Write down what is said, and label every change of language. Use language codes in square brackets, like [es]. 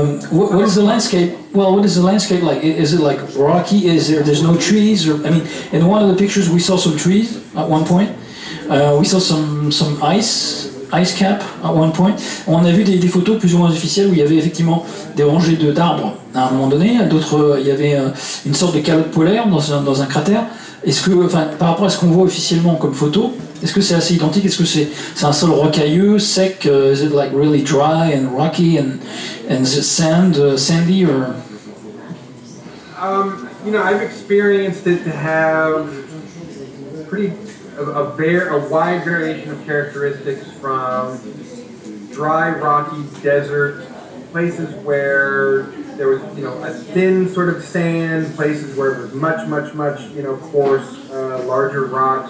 [en] What is the landscape? Well, what is the landscape like? Is it like rocky? There's no trees? Or I mean, in one of the pictures we saw some trees at one point. We saw some ice cap at one point. [fr] On a vu des photos plus ou moins officielles où il y avait effectivement des rangées d'arbres à un moment donné. D'autres, il y avait une sorte de calotte polaire dans un cratère. Est-ce que, par rapport à ce qu'on voit officiellement comme photo, est-ce que c'est assez identique? Est-ce que c'est un sol rocailleux, sec? [en] Is it like really dry and rocky and is it sandy or? I've experienced it to have a wide variation of characteristics, from dry, rocky desert, places where there was, a thin sort of sand, places where it was much, coarse, larger rock.